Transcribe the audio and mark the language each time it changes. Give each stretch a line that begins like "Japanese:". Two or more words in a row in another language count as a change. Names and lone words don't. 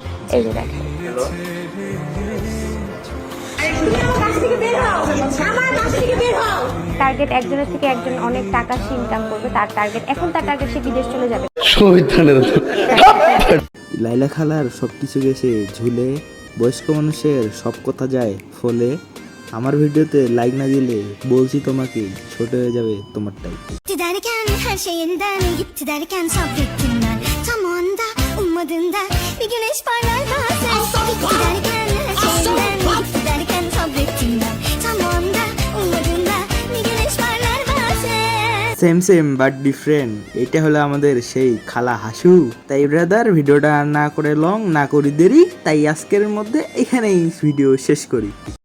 Bangla: এই যে দেখেন টার্গেট একজনের থেকে একজন অনেক টাকা সে ইনকাম করবে, তার টার্গেট এখন তার টার্গেট সে বিদেশ চলে যাবে। লাইলা খালার সবকিছু গেছে ঝুলে, বয়স্ক মানুষের সব কথা যায় ফলে। আমার ভিডিওতে লাইক না দিলে বলছি তোমাকে ছোট হয়ে যাবে তোমারটাই।
Turkish: Giderken her şeyinden gitti derken sabrettim ben. Tam o anda ummadığında bir güneş parlar bazen. Giderken her şeyinden gitti derken sabrettim ben. Tam o anda ummadığında bir güneş parlar bazen.
English: same same but different,
Bangla: এটা হলো আমাদের সেই খালা হাসু। তাই ব্রাদার ভিডিওটা না করে লং না করি দেরি, তাই আজকের মধ্যে এখানেই ভিডিও শেষ করি।